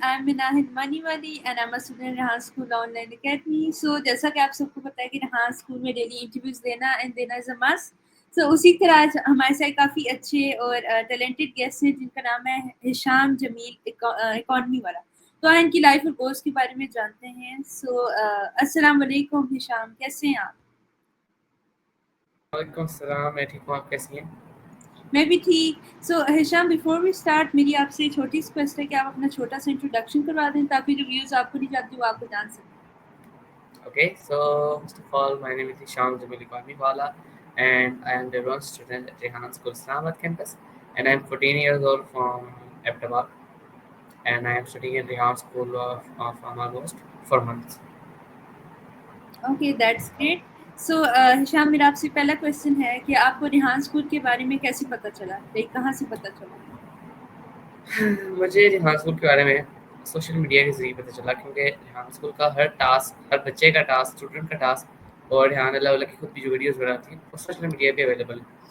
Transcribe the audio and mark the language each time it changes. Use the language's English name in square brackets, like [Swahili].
[English] I'm Minahid Maniwali and I'm a student in Rehan School Online Academy. [Hindi] So जैसा कि आप सबको पता है कि रेहान स्कूल में डेली इंटरव्यूज देना एंड देना इज अ मस्ट. सो उसी तरह आज हमारे साथ काफ़ी अच्छे और टैलेंटेड गेस्ट हैं जिनका नाम है हिशाम जमील इकॉनमी वाला. तो आज इनकी लाइफ और गोल्स के बारे में जानते हैं. सो अस्सलाम वालेकुम हिशाम, कैसे हैं आप? वालेकुम सलाम, मैं ठीक हूँ। आप कैसी हैं? मैं भी ठीक. सो हिशाम, बिफोर वी स्टार्ट मेरी आपसे छोटी सी रिक्वेस्ट है कि आप अपना छोटा सा इंट्रोडक्शन करवा दें ताकि जो व्यूअर्स आपको नहीं जानते वो आपको जान सकें. [English] Okay, so first of all, my name is Hisham Jamili Wala, and I am the one student at Rehan School Islamabad campus, and I am 14 years old from Ahmedabad, and I am studying in Rehan School from almost 4 months. Okay, that's great. [Hindi] So Hisham, मेरा आपसे पहला question है कि आपको Rehan school के बारे में कैसे पता चला, लाइक कहाँ से पता चला? मुझे रेहान स्कूल के बारे में सोशल मीडिया के जरिए पता चला, क्योंकि रेहान स्कूल का हर टास्क, हर बच्चे का टास्क, स्टूडेंट का टास्क और रेहान अल्लाह की खुद की जो वीडियोज़ बनाती हैं वो सोशल मीडिया पे अवेलेबल है.